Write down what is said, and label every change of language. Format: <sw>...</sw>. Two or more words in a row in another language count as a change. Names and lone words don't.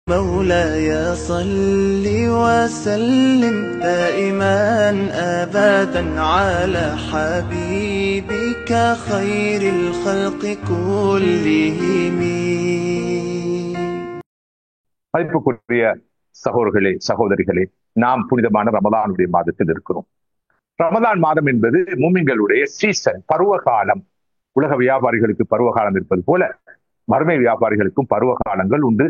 <ar>مولاي صل وسلم دائما أبدا على حبيبك خير الخلق كلهم.</ar> <ta>மதிப்புக்குரிய சகோதரர்களே சகோதரிகளே, நாம் புனிதமான ரமலானுடைய மாதத்தில் இருக்கிறோம். ரமலான் மாதம் என்பது மூமின்களுடைய சீசன், பருவகாலம். உலக வியாபாரிகளுக்கு பருவகாலம் இருப்பது போல மறுமை வியாபாரிகளுக்கும் பருவகாலங்கள் உண்டு.</ta>